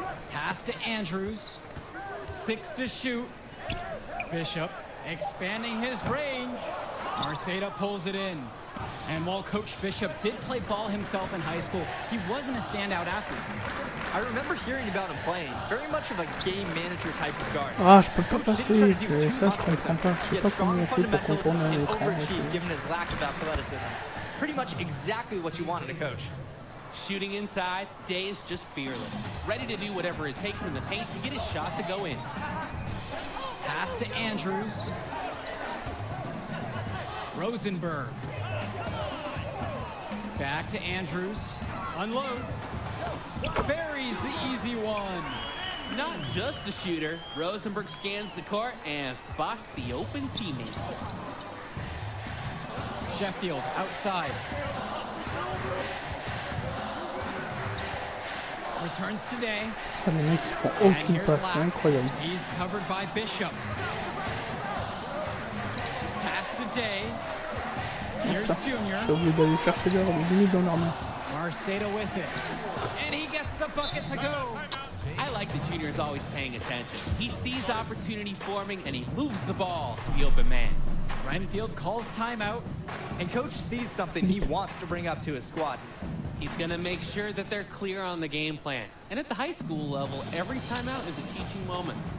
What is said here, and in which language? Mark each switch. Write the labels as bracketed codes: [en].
[en] Pass to Andrews. 6 to shoot. Bishop expanding his range. Marceda pulls it in. And while Coach Bishop did play ball himself in high school, he wasn't a standout athlete. I remember hearing about him playing, very much of a game manager type of guard. [fr] Ah, je peux pas passer, c'est ça, je comprends pas. Je sais pas comment on fait pour contourner un écran. [en] Given his lack of athleticism. Pretty much exactly what you wanted to coach. Shooting inside, Day is just fearless, ready to do whatever it takes in the paint to get his shot to go in. Pass to Andrews. Rosenberg. Back to Andrews. Unloads. Buries the easy one. Not just a shooter, Rosenberg scans the court and spots the open teammate. Sheffield outside. Returns today. [fr] Les mecs qui font aucune passe, c'est incroyable. [en] He's covered by Bishop. Pass to Day. Here's Junior. [fr] J'ai oublié d'aller chercher leur limite dans leur main. [en] Marceda with it. And he gets the bucket to go. I like that Junior is always paying attention. He sees opportunity forming and he moves the ball to the open man. Renfield calls timeout. And coach sees something he wants to bring up to his squad. He's going to make sure that they're clear on the game plan. And at the high school level, every timeout is a teaching moment.